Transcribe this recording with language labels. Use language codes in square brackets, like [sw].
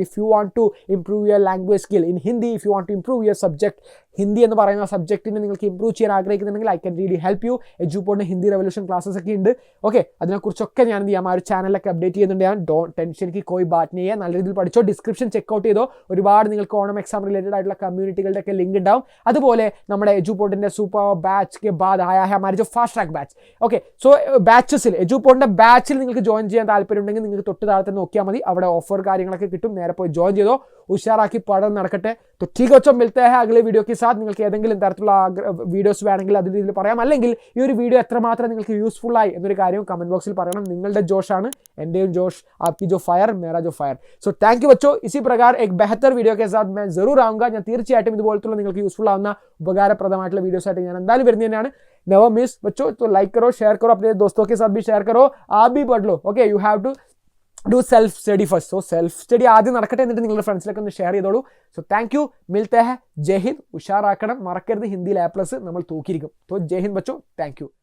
[en] if you want to improve your language skill in Hindi, if you want to improve your subject Hindi [ml] എന്ന് പറയുന്ന സബ്ജക്റ്റിനെ നിങ്ങൾക്ക് improve ചെയ്യാൻ ആഗ്രഹിക്കുന്നുണ്ടെങ്കിൽ [en] I can really help you. [ml] എജുപോഡിന് Hindi revolution classes ഒക്കെ ഉണ്ട്. Okay, അതിനെക്കുറിച്ചൊക്കെ ഞാൻ എന്ത് ചെയ്യാം? ആ ഒരു ചാനലൊക്കെ അപ്ഡേറ്റ് ചെയ്യുന്നുണ്ട്. ഞാൻ [hi] ടെൻഷൻ കി കോയി ബാറ്റ് नहीं है. [ml] നല്ല രീതിയിൽ പഠിച്ചോ. ഡിസ്ക്രിപ്ഷൻ ചെക്കൗട്ട് ചെയ്തോ. ഒരുപാട് നിങ്ങൾക്ക് ഓണം എക്സാം റിലേറ്റഡ് ആയിട്ടുള്ള കമ്മ്യൂണിറ്റികളുടെ ഒക്കെ ലിങ്ക് ഉണ്ടാവും. അതുപോലെ നമ്മുടെ എജുപോഡിന്റെ സൂപ്പർ ബാച്ച് [hi] के बाद आया है हमारे जो fast track batch. [ml] Okay, so ബാച്ചസിൽ എജുപോഡിന്റെ ബാച്ചിൽ നിങ്ങൾക്ക് ജോയിൻ ചെയ്യാൻ താല്പര്യം ഉണ്ടെങ്കിൽ നിങ്ങൾക്ക് തൊട്ട് താഴത്തെ നോക്കിയാൽ മതി. അവിടെ ഓഫർ കാര്യങ്ങളൊക്കെ കിട്ടും. നേരെ പോയി ജോയിൻ ചെയ്തോ. ഉഷാറാക്കി പഠനം നടക്കട്ടെ. [hi] तो ठीक है, मिलते हैं अगले वीडियो के साथ. [ml] നിങ്ങൾക്ക് ഏതെങ്കിലും തരത്തിലുള്ള വീഡിയോസ് വേണമെങ്കിൽ അതിൽ രീതിയിൽ പറയാം. അല്ലെങ്കിൽ ഈ ഒരു വീഡിയോ എത്രമാത്രം നിങ്ങൾക്ക് യൂസ്ഫുൾ ആയി എന്നൊരു കാര്യം കമന്റ് ബോക്സിൽ പറയണം. നിങ്ങളുടെ ജോഷാണ് എൻ്റെയും ജോഷ്, [hi] आपकी जो फायर मेरा जो फायर. [en] So thank you बच्चों. [hi] इसी प्रकार एक बेहतर वीडियो के साथ मैं जरूर आऊँगा. [ml] ഞാൻ തീർച്ചയായിട്ടും ഇതുപോലത്തുള്ള നിങ്ങൾക്ക് യൂസ്ഫുൾ ആവുന്ന ഉപകാരപ്രദമായിട്ടുള്ള വീഡിയോസ് ആയിട്ട് ഞാൻ എന്തായാലും വരുന്നത് തന്നെയാണ്. [en] Never miss बच्चों. [hi] तो लाइक करो, शेयर करो, अपने दोस्तों के साथ भी शेयर करो. आप भी पढ़ लो. [en] Okay, you have to do self study first. [ml] So self study ആദ്യം നടക്കട്ടെ, എന്നിട്ട് നിങ്ങളുടെ ഫ്രണ്ട്സിലൊക്കെ ഒന്ന് ഷെയർ ചെയ്തോളൂ. So thank you. [hi] മിൽത്തെ ഹെ. [ml] ജയ് ഹിന്ദ്. ഉഷാറാക്കണം, മറക്കരുത്. ഹിന്ദിയിൽ A+ നമ്മൾ തൂക്കിയിരിക്കും. So Jai Hind ബച്ചോ. Thank you.